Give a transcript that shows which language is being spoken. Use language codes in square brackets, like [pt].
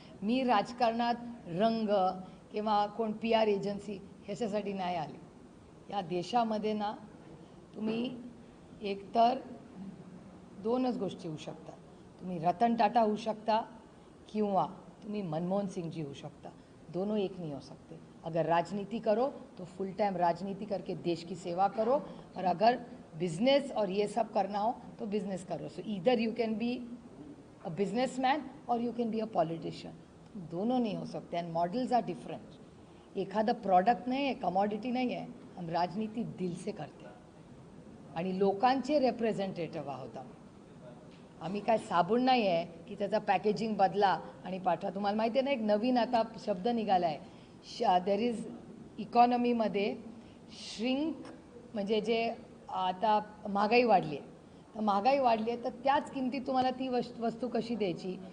[mr] मी राजकारणात रंग किंवा कोण PR एजन्सी ह्याच्यासाठी नाही आली। या देशामध्ये ना तुम्ही एकतर 2च गोष्टी होऊ शकतात, तुम्ही रतन टाटा होऊ शकता किंवा तुम्ही मनमोहन सिंह जी होऊ शकता, [hi] दोनों एक नहीं हो सकते। अगर राजनीति करो तो फुल टाइम राजनीति करके देश की सेवा करो, और अगर बिजनेस और ये सब करना हो तो बिजनेस करो। [en] so either you can be a businessman और you can be a politician, [hi] दोनों नहीं हो सकते। [en] And models are different. [mr] एखादा प्रॉडक्ट नाही आहे, कमॉडिटी नाही आहे, [hi] हम राजनीति दिल से करते [mr] आणि लोकांचे रिप्रेझेंटेटिव्ह आहोत आम्ही काय साबून नाही आहे की त्याचा पॅकेजिंग बदला आणि पाठवा। तुम्हाला माहिती आहे ना, एक नवीन आता शब्द निघाला आहे, देर इज इकॉनॉमीमध्ये श्रिंक, म्हणजे जे आता महागाई वाढली आहे, तर महागाई वाढली आहे तर त्याच किमतीत तुम्हाला ती वस्तू कशी द्यायची,